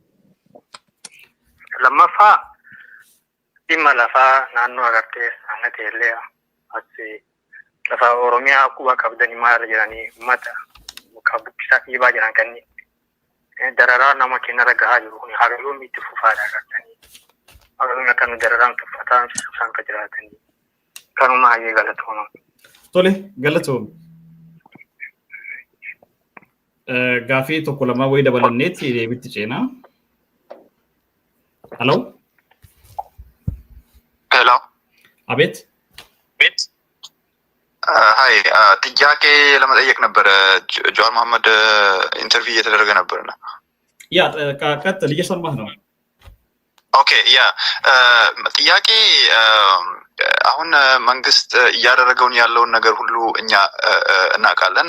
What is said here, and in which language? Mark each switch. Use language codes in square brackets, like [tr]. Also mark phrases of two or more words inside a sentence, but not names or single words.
[om] lammaffaa dhimma lafaa naannoo agartee ana ta'ellee asi lafa Oromiyaa quba qabdanii maal jedhanii uummata muka bukkisaa dhiibaa jiran kanneen dararaa nama kennara gahaa jiru kun hagaluun itti fufaadha agartanii hagaluun akka nu dararaan tuffataan isaan ka jiraatanii kanuma hayyee galatooma. Tole galatoom. Gaafii tokko lama wayii dabalanneetti deebitti ceenaa. [am] Hello አቤት ሃይ ጥያቄ ለመጠየቅ ነበር ጀዋር መሐመድ ኢንተርቪው እየተደረገ ነበርና ያ ቀጥል እየሰማህ ነው ኦኬ ያ ጥያቄ አሁን መንግስት እያደረገውን ያለውን ነገር ሁሉ እኛ እናውቃለን